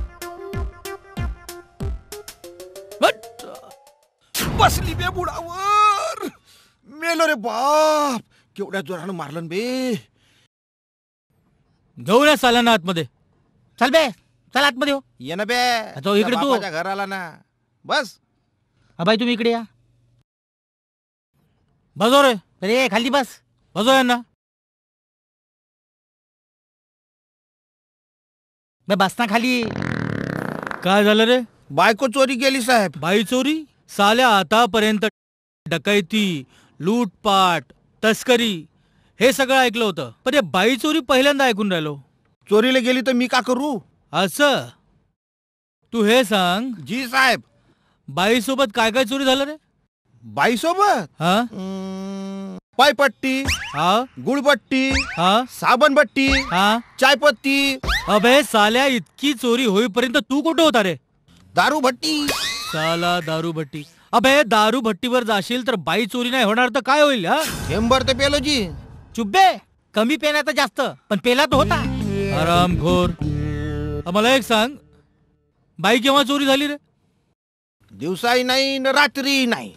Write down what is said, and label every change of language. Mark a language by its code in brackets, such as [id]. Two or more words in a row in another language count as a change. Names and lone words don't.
[mr] बसली बे बुडावर. मेलो रे बाप. केवढ्या जोरानं मारलं बे. घेऊन या साल्याना आतमध्ये. चल बे चल आतमध्ये हो. ये ना बे. तो इकडे तू. बापाच्या घराला ना. बस बाई तुम्ही इकडे या. बसो रे. अरे खाली बस. बसो यांना. बसना खाली. काय झालं रे? बायको चोरी गेली साहेब. बाई चोरी? साल्या आतापर्यंत डकैती, लूटपाट, तस्करी हे सगळं ऐकलं होतं, पण हे बाई चोरी पहिल्यांदा ऐकून राहिलो. चोरीला गेली तर मी का करू? असं? तू हे सांग. जी साहेब. बाई सोबत काय काय चोरी झालं रे? बाई सोबत हा पायपट्टी, हा गुळबट्टी, हा साबणबट्टी, हा चायपत्ती. अबे साल्या इतकी चोरी होईपर्यंत तू कुठं होता रे? दारू भट्टी. साला दारू भट्टी. अबे दारू भट्टीवर जाशील तर बाई चोरी नाही होणार तर काय होईल? हा चेंबर ते पेलो जी. चुब्बे कमी पेना तर जास्त, पण पेला तो होता. आरामखोर. मला एक सांग, बाई केव्हा चोरी झाली रे? दिवसाही नाही न रात्री नाही.